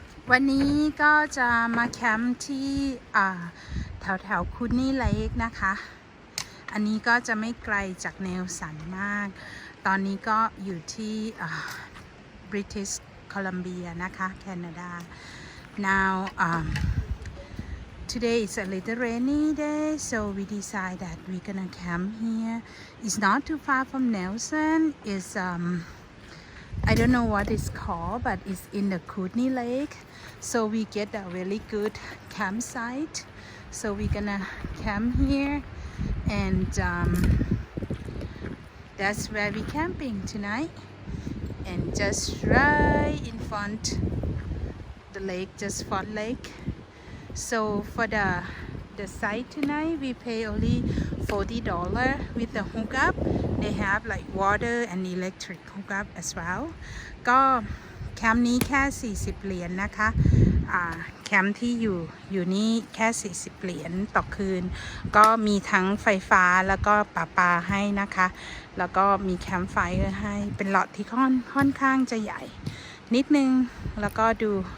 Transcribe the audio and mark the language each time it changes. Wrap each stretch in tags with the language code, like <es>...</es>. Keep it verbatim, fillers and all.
<th>วันนี้ก็จะมาแคมป์ที่อ่าแถวแถวๆคูนี่เลคนะคะ อันนี้ก็จะไม่ไกลจากเนลสันมาก ตอนนี้ก็อยู่ที่อ่า British Columbia นะคะ Canada now um,</th> <en>today is a little rainy day so we decide that we're gonna camp here it's not too far from Nelson it's um I don't know what it's called, but it's in the Kootenay Lake. So we get a really good campsite. So we're gonna camp here, and um, that's where we're camping tonight. And just right in front the lake, just front lake. So for the the site tonight, we pay only forty dollar with the hookup. They have like water and electric hookup as well.</en> <th>ก็แคมป์นี้แค่ สี่สิบ เหรียญนะคะอ่าแคมป์ที่อยู่อยู่นี่แค่ สี่สิบ เหรียญต่อคืน ก็มีทั้งไฟฟ้าแล้วก็ประปาให้นะคะ แล้วก็มีแคมป์ไฟร์ให้เป็นหลอดที่ค่อนค่อนข้างจะใหญ่ นิดนึงแล้วก็ดู</th>